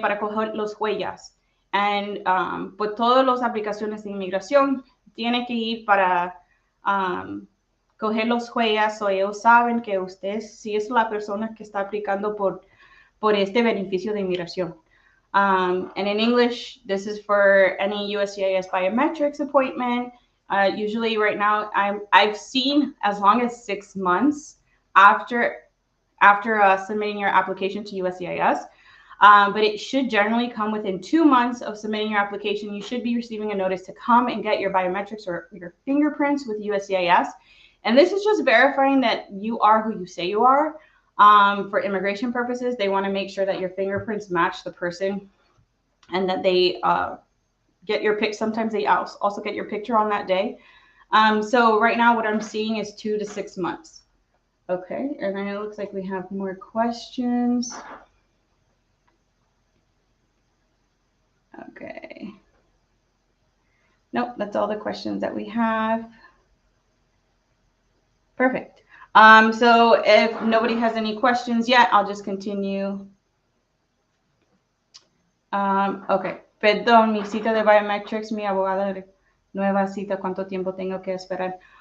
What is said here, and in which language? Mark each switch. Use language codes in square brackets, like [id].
[es] Para coger las huellas. Y por todas las aplicaciones de inmigración, tiene que ir para coger las huellas, o ellos saben que usted sí es la persona que está aplicando por este beneficio de inmigración. [en] And in English, this is for any USCIS biometrics appointment. Usually right now, I've seen as long as 6 months after submitting your application to USCIS. But it should generally come within 2 months of submitting your application. You should be receiving a notice to come and get your biometrics or your fingerprints with USCIS. And this is just verifying that you are who you say you are. For immigration purposes, they want to make sure that your fingerprints match the person and that they get your pic. Sometimes they also get your picture on that day. So right now what I'm seeing is 2 to 6 months. Okay, and then it looks like we have more questions. Okay. Nope, that's all the questions that we have. Perfect. So if nobody has any questions yet, I'll just continue. [es] Okay, perdón, mi cita de biometrics, mi abogada nueva cita, ¿cuánto tiempo tengo que esperar?